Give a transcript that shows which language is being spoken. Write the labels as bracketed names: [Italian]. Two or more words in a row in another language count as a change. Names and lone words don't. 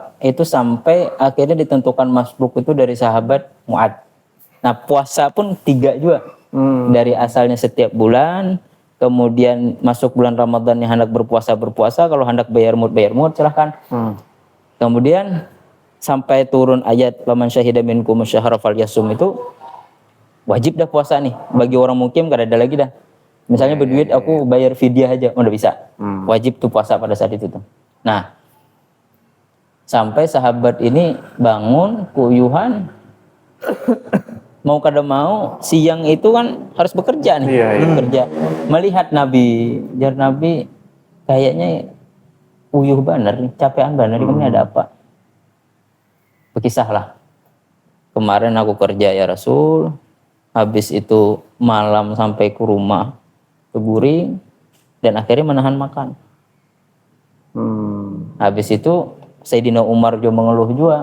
[Indonesian] Itu sampai akhirnya ditentukan masbuk itu dari sahabat Mu'ad. Nah puasa pun 3 juga. Dari asalnya setiap bulan, kemudian masuk bulan Ramadan yang hendak berpuasa, kalau hendak bayar mut silahkan. Kemudian sampai turun ayat [Arabic] فمن شهد منكم الشهر فليصمه [Indonesian] itu wajib dah puasa nih. Bagi orang mukim gak ada lagi dah. Misalnya berduit aku bayar fidyah aja, udah bisa. Wajib tuh puasa pada saat itu tuh. Nah, sampai sahabat ini bangun kuyuhan, mau kada mau siang itu kan harus bekerja nih. Bekerja. Melihat Nabi, jar Nabi kayaknya uyuh bener nih, capean bener ini ada apa? Berkisahlah. Kemarin aku kerja ya Rasul, habis itu malam sampai ke rumah keguring dan akhirnya menahan makan. Habis itu Sayyidina Umar juga mengeluh juga.